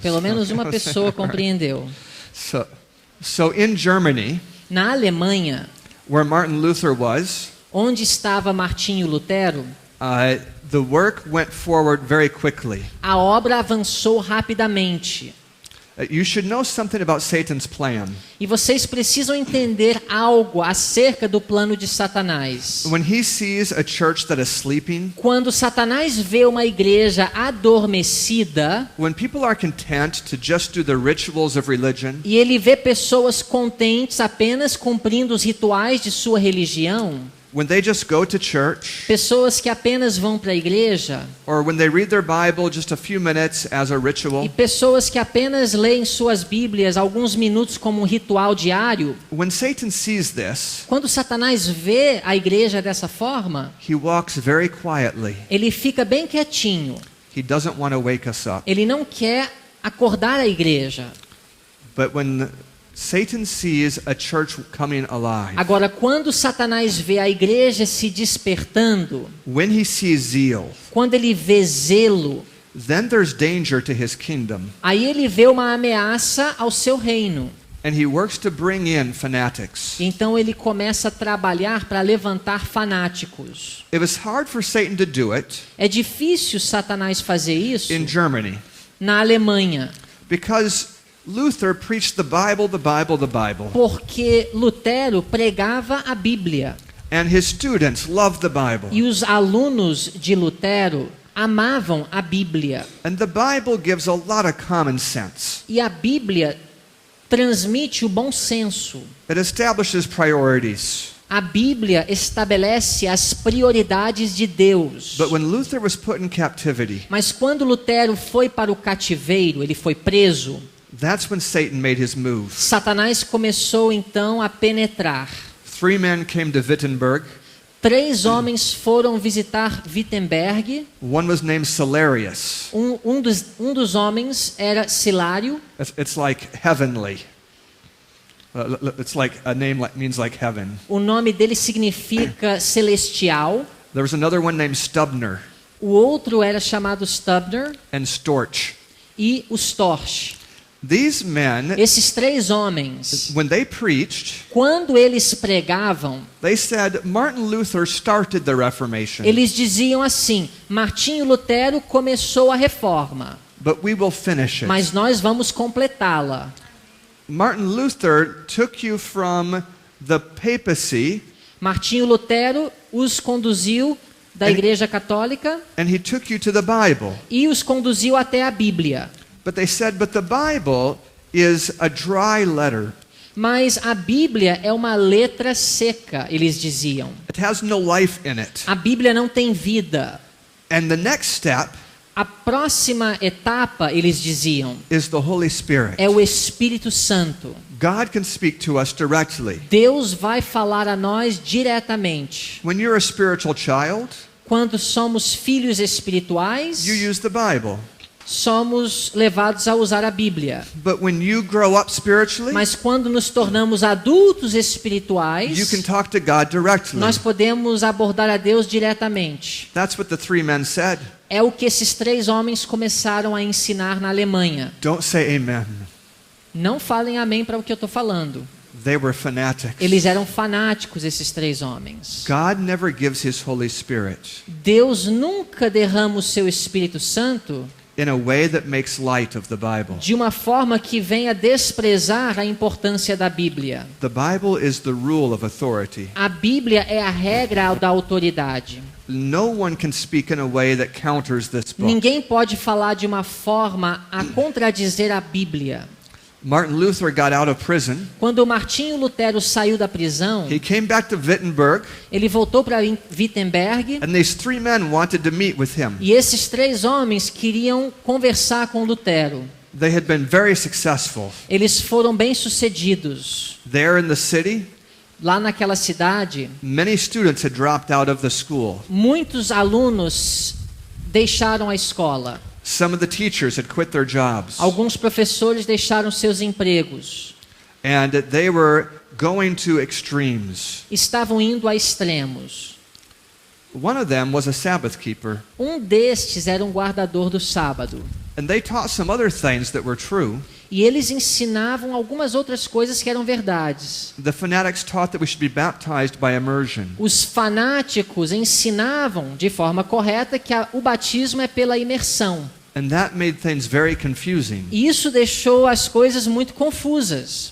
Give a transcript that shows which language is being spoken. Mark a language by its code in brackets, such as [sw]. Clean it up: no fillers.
[pt] Pelo menos uma pessoa compreendeu. [en] So in Germany, [pt] Na Alemanha, [en] where Martin Luther was, [pt] onde estava Martinho Lutero, [en] the work went forward very quickly. [pt] a obra avançou rapidamente. [en] You should know something about Satan's plan. [pt] E vocês precisam entender algo acerca do plano de Satanás. [en] When he sees a church that is sleeping, [pt] Quando Satanás vê uma igreja adormecida [en] when people are content to just do the rituals of religion, [pt] e ele vê pessoas contentes apenas cumprindo os rituais de sua religião, [en] when they just go to church, [pt] pessoas que apenas vão para a igreja [en] or when they read their Bible just a few minutes as a ritual, [pt] e pessoas que apenas leem suas Bíblias alguns minutos como um ritual diário, [en] when Satan sees this, [pt] quando Satanás vê a igreja dessa forma, [en] he walks very quietly. [pt] ele fica bem quietinho. [en] He doesn't want to wake us up. [pt] Ele não quer acordar a igreja. [en] But when Satan sees a church coming alive, [pt] Agora, quando Satanás vê a igreja se despertando, [en] when he sees zeal, [pt] quando ele vê zelo, [en] then there's danger to his kingdom. [pt] aí ele vê uma ameaça ao seu reino. [en] And he works to bring in fanatics. [pt] Então ele começa a trabalhar para levantar fanáticos. [en] It was hard for Satan to do it [pt] É difícil Satanás fazer isso [en] in Germany [pt] na Alemanha, [en] because Luther preached the Bible, the Bible, the Bible. [pt] porque Lutero pregava a Bíblia [en] And his students loved the Bible. [pt] e os alunos de Lutero amavam a Bíblia. [en] And the Bible gives a lot of common sense. [pt] E a Bíblia transmite o bom senso. [en] It establishes priorities. [pt] A Bíblia estabelece as prioridades de Deus. [en] But when Luther was put in captivity, [pt] Mas quando Lutero foi para o cativeiro, ele foi preso, [en] that's when Satan made his move. [pt] Satanás começou então a penetrar. [en] 3 men came to Wittenberg. [pt] 3 homens foram visitar Wittenberg. [en] One was named Celerius. [pt] Um dos homens era Silário. [en] It's like heavenly. It's like a name means like heaven. [pt] O nome dele significa celestial. [en] There was another one named Stubner [pt] O outro era chamado Stubner [en] and Storch. [pt] e o Storch. [en] These men, [pt] Esses 3 homens, [en] when they preached, [pt] quando eles pregavam, [en] they said Martin Luther started the Reformation, [pt] eles diziam assim: Martinho Lutero começou a reforma, [en] but we will finish it. [pt] mas nós vamos completá-la. [en] Martin Luther took you from the papacy [pt] Martinho Lutero os conduziu da Igreja Católica [en] and he took you to the Bible. [pt] e os conduziu até a Bíblia. [en] But they said, but the Bible is a dry letter. [pt] Mas a Bíblia é uma letra seca, eles diziam. [en] It has no life in it. [pt] A Bíblia não tem vida. [en] And the next step [pt] A próxima etapa, eles diziam, [en] is the Holy Spirit. [pt] é o Espírito Santo. [en] God can speak to us directly. [pt] Deus vai falar a nós diretamente. [en] When you're a spiritual child, [pt] Quando somos filhos espirituais, [en] you use the Bible. [pt] somos levados a usar a Bíblia. [en] But when you grow up spiritually, [pt] Mas quando nos tornamos adultos [en] you [pt] espirituais, [en] can talk to God directly. [pt] nós podemos abordar a Deus diretamente. [en] That's what the three men said. [pt] É o que esses três homens começaram a ensinar na Alemanha. [en] Don't say amen. [pt] Não falem amém para o que eu estou falando. [en] They were fanatics. [pt] Eles eram fanáticos, esses três homens. [en] God never gives his Holy Spirit [pt] Deus nunca derrama o seu Espírito Santo [en] in a way that makes light of the Bible. [pt] de uma forma que venha desprezar a importância da Bíblia. [en] The Bible is the rule of authority. [pt] A Bíblia é a regra da autoridade. [en] No one can speak in a way that counters this book. [pt] Ninguém pode falar de uma forma a contradizer a Bíblia. [en] Martin Luther got out of prison. [pt] Quando Martinho Lutero saiu da prisão, [en] He came back to Wittenberg, [pt] ele voltou para Wittenberg [en] and these three men wanted to meet with him. [pt] e esses três homens queriam conversar com Lutero. [en] They had been very successful. [pt] Eles foram bem-sucedidos. [en] There in the city, [pt] Lá naquela cidade, [en] many students had dropped out of the school. [pt] muitos alunos deixaram a escola. [en] Some of the teachers had quit their jobs. [pt] Alguns professores deixaram seus empregos. [en] And they were going to extremes. [pt] Estavam indo a extremos. [en] One of them was a Sabbath keeper. [pt] Um destes era um guardador do sábado. [en] And they taught some other things that were true. [pt] E eles ensinavam algumas outras coisas que eram verdades. [en] The fanatics taught that we should be baptized by immersion. [pt] Os fanáticos ensinavam de forma correta que o batismo é pela imersão. [en] And that made things very confusing. [pt] E isso deixou as coisas muito confusas,